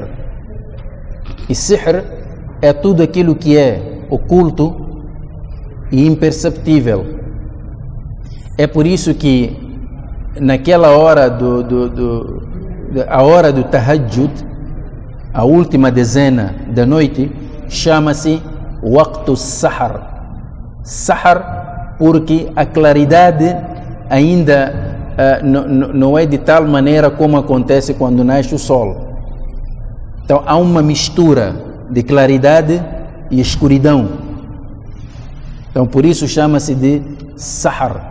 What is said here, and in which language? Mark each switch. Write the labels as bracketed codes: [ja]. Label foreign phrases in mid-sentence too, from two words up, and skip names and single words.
[pt] E sihr é tudo aquilo que é oculto e imperceptível. É por isso que naquela hora a hora do tahajjud, a última dezena da noite, chama-se [ar] وقت سحر. [pt] Sahar porque a claridade ainda não é de tal maneira como acontece quando nasce o sol. Então há uma mistura de claridade e escuridão. Então por isso chama-se de sahar.